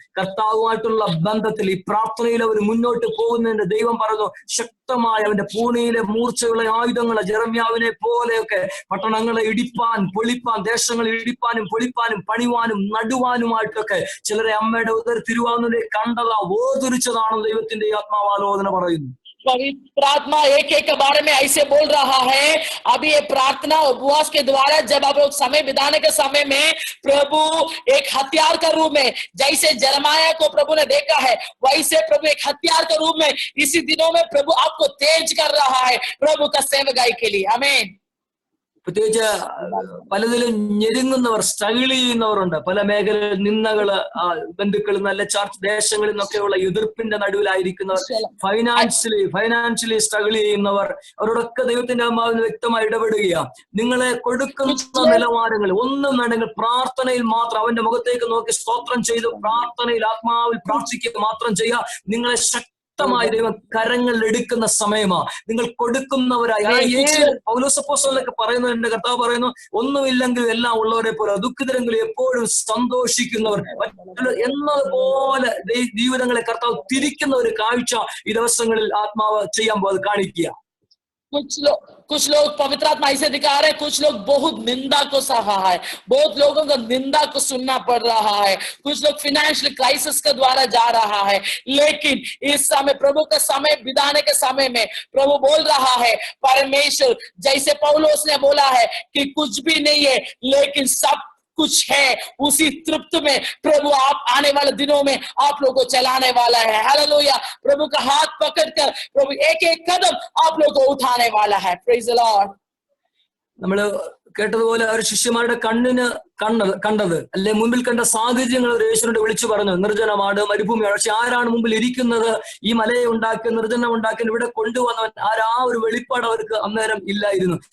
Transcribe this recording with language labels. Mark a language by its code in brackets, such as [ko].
[ml] കർത്താവുമായിട്ടുള്ള ബന്ധത്തിൽ ഈ പ്രാർത്ഥനയിൽ അവർ മുന്നോട്ട് പോകുന്നതിന്റെ ദൈവം പറഞ്ഞു ശക്തമായ അവന്റെ പൂണിയിലെ മൂർച്ചയുള്ള ആയുധങ്ങളെ ജെറമ്യാവിനെ പോലെയൊക്കെ പട്ടണങ്ങളെ ഇടിപ്പാൻ പൊളിപ്പാൻ, ദേശങ്ങളെ ഇടിപ്പാനും പൊളിപ്പാനും പണിവാനും നടുവാനുമായിട്ടൊക്കെ ചിലരെ അമ്മയുടെ ഉദര തിരുവാതിരെ കണ്ടതാ ഓതുരിച്ചതാണെന്ന് ദൈവത്തിന്റെ ആത്മാവാലോചന പറയുന്നു. [hi] पवित्र आत्मा एक एक के बारे में ऐसे बोल रहा है। अभी ये प्रार्थना उपवास के द्वारा जब आप लोग समय बिताने के समय में प्रभु एक हथियार के रूप में, जैसे जरमाया को प्रभु ने देखा है, वैसे प्रभु एक हथियार के रूप में इसी दिनों में प्रभु आपको तेज कर रहा है प्रभु का सेवकाई के लिए। आमीन। [ml] പ്രത്യേകിച്ച് പലതിലും ഞെരുങ്ങുന്നവർ, സ്ട്രഗിൾ ചെയ്യുന്നവരുണ്ട്. പല മേഖലകളിൽ നിന്നകള്, ബന്ധുക്കളിൽ നല്ല ചർച്ച് ദേശങ്ങളിൽ നിന്നൊക്കെയുള്ള എതിർപ്പിന്റെ നടുവിലായിരിക്കുന്നവർ, ഫൈനാൻഷ്യലി സ്ട്രഗിൾ ചെയ്യുന്നവർ, അവരോടൊക്കെ ദൈവത്തിന്റെ ആത്മാവിന് വ്യക്തമായി ഇടപെടുകയാണ്. നിങ്ങളെ കൊടുക്കുന്ന നിലവാരങ്ങൾ ഒന്നും വേണമെങ്കിൽ പ്രാർത്ഥനയിൽ മാത്രം അവന്റെ മുഖത്തേക്ക് നോക്കി സ്തോത്രം ചെയ്ത് പ്രാർത്ഥനയിൽ ആത്മാവിൽ പ്രാർത്ഥിക്കുക മാത്രം ചെയ്യുക. നിങ്ങളെ ദൈവം കരങ്ങളിൽ എടുക്കുന്ന സമയമാ. നിങ്ങൾ കൊടുക്കുന്നവരായി. പൗലോസ് അപ്പോസ്തലനൊക്കെ പറയുന്നത്, എന്റെ കർത്താവ് പറയുന്നു, ഒന്നുമില്ലെങ്കിൽ എല്ലാം ഉള്ളവരെ പോലെ ദുഃഖിതരെങ്കിലും എപ്പോഴും സന്തോഷിക്കുന്നവർ എന്നതുപോലെ ജീവിതങ്ങളെ കർത്താവ് തിരിക്കുന്ന ഒരു കാഴ്ച ഈ ദിവസങ്ങളിൽ ആത്മാവ് ചെയ്യാൻ പോകുന്നത് കാണിക്കുക. [hi] कुछ लोग पवित्र आत्मा ऐसे दिखा रहे हैं, कुछ लोग बहुत निंदा को सहा है, बहुत लोगों को निंदा को सुनना पड़ रहा है, कुछ लोग फाइनेंशियल क्राइसिस के द्वारा जा रहा है। लेकिन इस समय प्रभु के समय बिताने के समय में प्रभु बोल रहा है, परमेश्वर जैसे पौलुस ने बोला है कि कुछ भी नहीं है लेकिन सब कुछ है, उसी तृप्त में प्रभु आप आने वाले दिनों में आप लोगों को चलाने वाला है। हालेलुया। प्रभु का हाथ पकड़कर प्रभु एक एक कदम आप लोगों को उठाने वाला है। [en] Praise the lord. [ml] നമ്മള് കേട്ടതുപോലെ ഒരു ശിഷ്യന്മാരുടെ കണ്ണിന് കണ്ടത് അല്ലെ മുമ്പിൽ കണ്ട സാഹചര്യങ്ങൾ യേശുവിനോട് വിളിച്ചു പറഞ്ഞു, നിർജ്ജനമാണ്, മരുഭൂമിയാണ്. പക്ഷെ ആരാണ് മുമ്പിൽ ഇരിക്കുന്നത്? ഈ മലയെ ഉണ്ടാക്കി നിർജ്ജനം ഉണ്ടാക്കി ഇവിടെ കൊണ്ടുവന്നവൻ ആ ഒരു വെളിപ്പാട് അവർക്ക് അന്നേരം ഇല്ലായിരുന്നു.